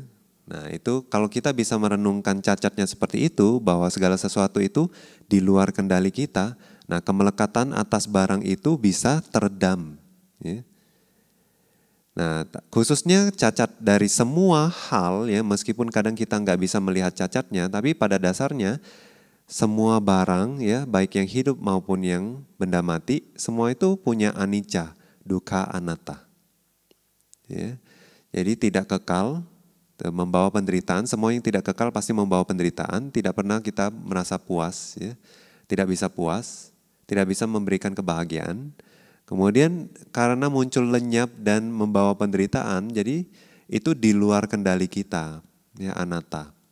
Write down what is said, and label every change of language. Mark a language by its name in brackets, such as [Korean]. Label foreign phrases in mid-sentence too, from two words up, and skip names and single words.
[Indonesian] Nah itu kalau kita bisa merenungkan cacatnya seperti itu, bahwa segala sesuatu itu di luar kendali kita, nah kemelekatan atas barang itu bisa teredam. Ya. Nah khususnya cacat dari semua hal ya, meskipun kadang kita nggak bisa melihat cacatnya, tapi pada dasarnya semua barang ya, baik yang hidup maupun yang benda mati, semua itu punya [Pali] anicca, dukkha, anatta. [Indonesian] Ya. Jadi tidak kekal, membawa penderitaan. Semua yang tidak kekal pasti membawa penderitaan. Tidak pernah kita merasa puas, ya. Tidak bisa puas, tidak bisa memberikan kebahagiaan. Kemudian karena muncul lenyap dan membawa penderitaan, jadi itu di luar kendali kita, ya, anatta.